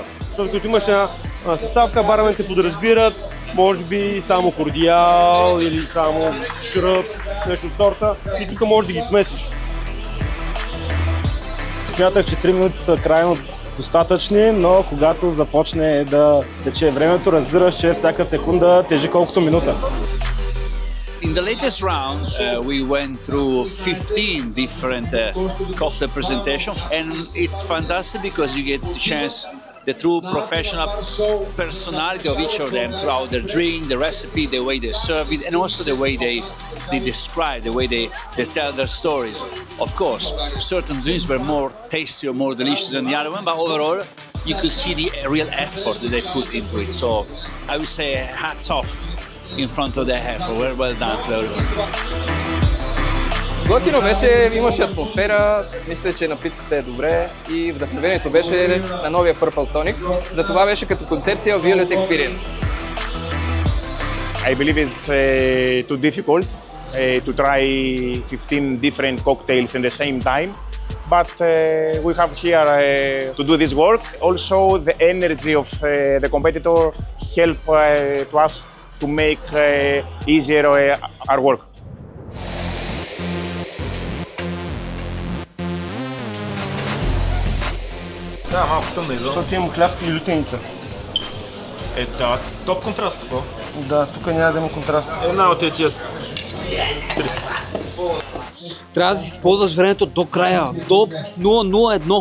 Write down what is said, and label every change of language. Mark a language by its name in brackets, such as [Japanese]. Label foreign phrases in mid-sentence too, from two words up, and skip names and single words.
[Bulgarian] Защото като имаш една съставка, бармените подразбират, може би само кордиал или само шръб, нещо от сорта, и тук можеш да ги смесиш. Смятах, че 3 минути са крайно достатъчни, но когато започне да тече времето, разбираш, че всяка секунда тежи колкото минута. [English] In the latest round, we went through 15 different cocktail presentations, and it's fantastic because you get the chance, the true professional personality of each of them throughout their drink, the recipe, the way they serve it, and also the way they describe, the way they tell their stories. Of course, certain drinks were more tasty or more delicious than the other one, but overall, you could see the real effort that they put into it. So I would say hats off in front of their effort. Well done to everyone. [Bulgarian] Готино беше, имаше атмосфера, мисля, че напитката е добре и вдъхновението беше на новия Purple Tonic. Затова беше като концепция Violet Experience. [English] I believe it's too difficult to try 15 different cocktails in the same time. But we have here to do this work. Also, the energy of the competitor help to us to make easier our work. [Bulgarian] Да, малко тъмна изо. Защото имам хляб и лютеница. Да, топ контраст такова. Да, тук няма да има контраст. Една от тия 3. Трябва да си използваш времето до края, до 001.